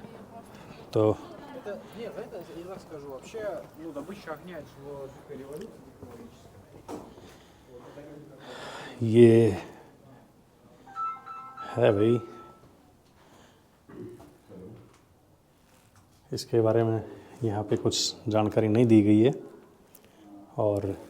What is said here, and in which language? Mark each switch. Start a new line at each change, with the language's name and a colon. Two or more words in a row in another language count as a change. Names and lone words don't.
Hindi: तो
Russian: Это, нет, это я так скажу, вообще, ну, добыча огня – это же революция.
Hindi: ये है भाई, इसके बारे में यहाँ पे कुछ जानकारी नहीं दी गई है। और